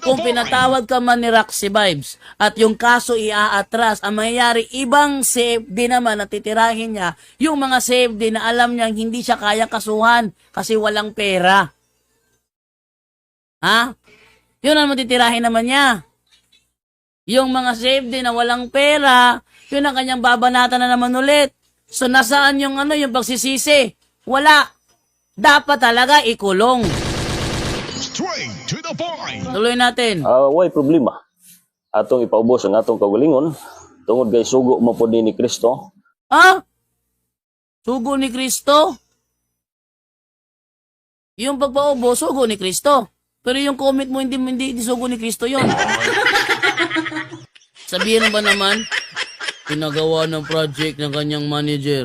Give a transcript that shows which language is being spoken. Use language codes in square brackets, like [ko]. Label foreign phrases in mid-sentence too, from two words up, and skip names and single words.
[tl] Kung pinatawad ka man ni Roxy Vibes at yung kaso iaatras, ang mangyayari, ibang safety naman na titirahin niya, yung mga safety na alam niyang hindi siya kaya kasuhan kasi walang pera. Ha? Yun ang matitirahin naman niya. Yung mga safety na walang pera, yun ang kanyang babanatan na naman ulit. So nasaan yung pagsisisi? Wala. Dapat talaga ikulong. [en] Straight to the point. [tl] Tuloy natin. [ceb] Way problema. Atong ipaubos ang atong kaugalingon Tungod kay sugo mo po ni Kristo. [tl] Ha? Sugo ni Kristo? Yung pagpaubo, sugo ni Kristo. Pero yung comment mo, hindi sugo ni Kristo yon. Sabihin ba naman, pinagawa ng project ng kanyang manager.